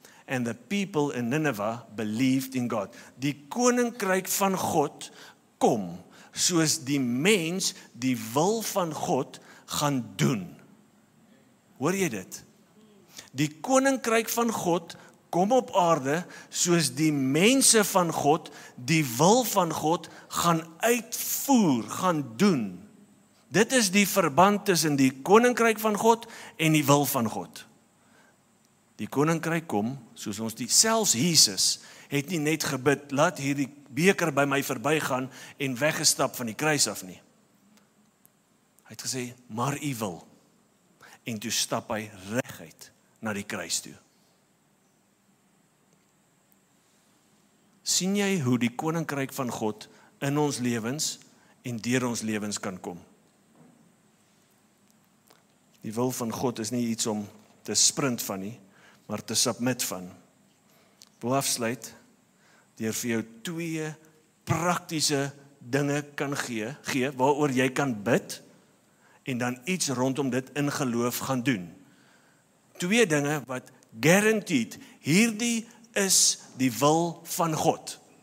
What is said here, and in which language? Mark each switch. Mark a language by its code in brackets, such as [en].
[en] And the people in Nineveh believed in God. [af] Die koninkryk van God kom, soos die mens die wil van God gaan doen. Hoor jy dit? Die koninkryk van God kom op aarde, soos die mense van God die wil van God gaan uitvoer, gaan doen. Dit is die verband tussen die koninkryk van God en die wil van God. Die koninkryk kom, soos ons selfs Jesus het nie net gebid, laat hierdie beker by my verbygaan en weggestap van die kruis af nie. Hy het gesê, maar U wil. En toe stap hy reguit na die kruis toe. Sien jy hoe die koninkryk van God in ons lewens en deur ons lewens kan kom? Die wil van God is nie iets om te sprint van nie, maar te submit van. Ek wil afsluit deur vir jou 2 praktiese dinge kan gee waaroor jy kan bid en dan iets rondom dit in geloof gaan doen. 2 dinge wat guaranteed, hierdie is die wil van God.